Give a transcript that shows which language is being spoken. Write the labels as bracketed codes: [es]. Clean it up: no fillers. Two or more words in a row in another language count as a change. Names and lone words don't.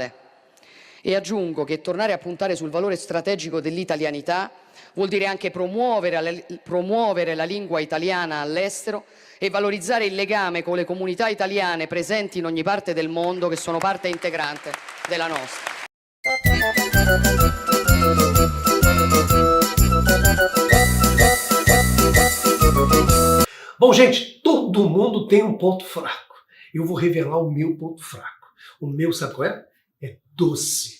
[it] E aggiungo che tornare a puntare sul valore strategico dell'italianità vuol dire anche promuovere la lingua italiana all'estero e valorizzare il legame con le comunità italiane presenti in ogni parte del mondo, che sono parte integrante della nostra. [pt] Bom, gente, todo mundo tem um ponto fraco. Eu vou revelar o meu ponto fraco. O meu, sabe qual é? É doce.